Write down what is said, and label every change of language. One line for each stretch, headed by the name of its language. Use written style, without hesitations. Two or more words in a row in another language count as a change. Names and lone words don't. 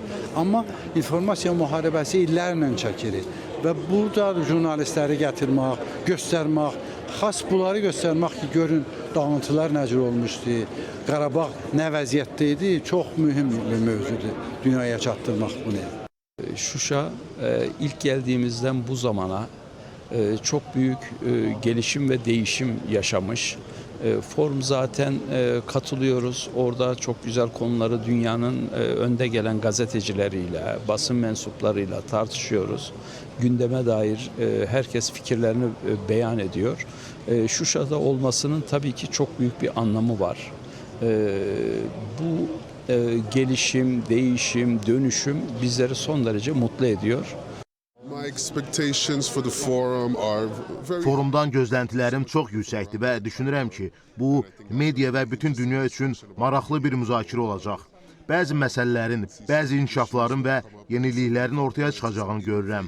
Azerbaijani: Amma informasiya müharibəsi illərlə çəkilir və burada jurnalistləri gətirmək, göstərmək, xas bunları göstərmək ki, görün dağıntılar necə olmuşdu, Qarabağ nə vəziyyətdə idi, çox mühüm bir mövzudur dünyaya çatdırmaq bunu.
Turkish: Şuşa ilk geldiğimizden bu zamana çok büyük gelişim ve değişim yaşamış. Forum zaten katılıyoruz. Orada çok güzel konuları dünyanın önde gelen gazetecileriyle, basın mensuplarıyla tartışıyoruz. Gündeme dair herkes fikirlerini beyan ediyor. Şuşa'da olmasının tabii ki çok büyük bir anlamı var. Bu gelişim, değişim, dönüşüm bizleri son derece mutlu ediyor.
Azerbaijani: Forumdan gözləntilərim çox yüksəkdir və düşünürəm ki, bu media və bütün dünya üçün maraqlı bir müzakirə olacaq. Bəzi məsələlərin, bəzi inkişafların və yeniliklərin ortaya çıxacağını görürəm.